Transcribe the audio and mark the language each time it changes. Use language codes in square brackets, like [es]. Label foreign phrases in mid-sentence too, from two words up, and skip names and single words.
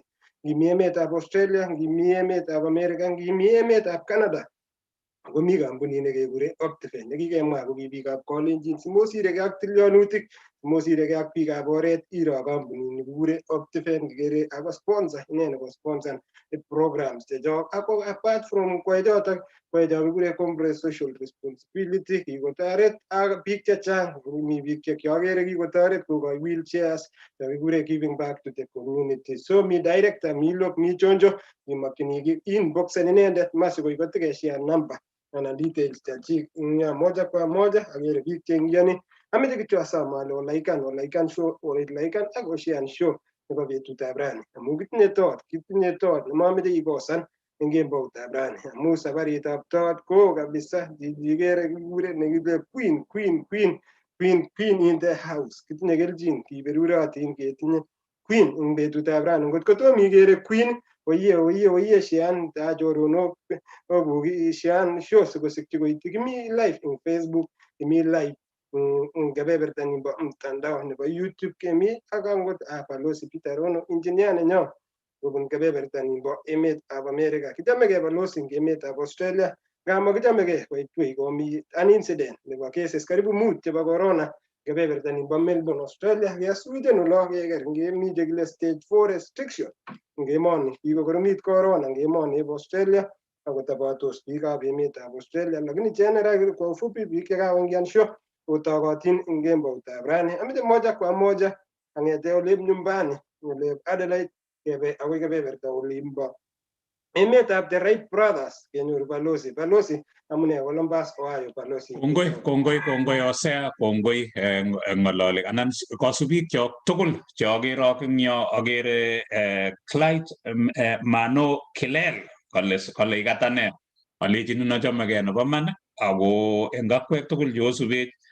[kln] Ngimi emetab Australia, ngimi emetab America, ngimi emetab Canada. Komi kampunit nekekure Optiven nekikemwa ko biikab Kalenjin simosirekei ak tilyanutik, simosirekei ak biikab oret iro kampunit nekikure Optiven kikere ako sponsor ine nebo [en] sponsor programs [kln] chechok. Ako [en] apart from [kln] kwechotok kikure [en] corporate social responsibility [kln] kikotoret ak biik chechang. Mi biik chekiagere kikotoret kokoi wheelchairs kikure [en] giving back to the community. [kln] So mi director, mi Lok, mi Chonjo, imakchini inboxen inendet masikoi kotikeshare number anan details chachik [sw] moja kwa moja. [kln] Agere biik cheingiyoni. Ameche kityo asom ale olaikan show ak oshean show nebo betutab rani amu kitinye tot nemameche ikosan eng kemboutab rani amu sabaritab tot ko kabisa igere kikure nekile [en] queen in the house. [kln] Kitinye kelchin kiberurotin ketinye queen eng betutab rani. Ngotko tom igere queen oye shean choronok shean show sikosikyi koityi. Kimi live eng Facebook, kimi live eng kebeberta nebo mtandao nebo YouTube, kemi ak angot Balozi Peter Rono engineer nenyo kobun kebeberta nebo emetab America. Kichamegei Balozi eng emetab Australia ngamo kichamegei koitwei komi [en] an incident [kln] nebo cases karibu 5 chebo corona kebeberta nebo Melbourne Australia. Kesuiten ulo keker ngemi chekile [en] stage 4 restriction [kln] eng emoni. Kikokoromit corona eng emoni eb Australia akotabatos biikab emetab Australia, lakini general [sw] kwa ufupi [kln] biik chekakoingian show kotokotin eng kemboutab rani. Ameche [sw] moja kwa moja [kln] ang'ete olep nyumbani olep Adelaide kebe akoi kebeberta olimbo emetab the Wright brothers kenyoru Balozi amune Columbus Ohio. Balozi kongoi osea kongoi ng'ololik anan kosubik chok tugul cheagere ak eng yo. Agere Clyde Mano Kilel kole ikatane alechin nachamegei nebo man ako eng akwek tugul cheosubech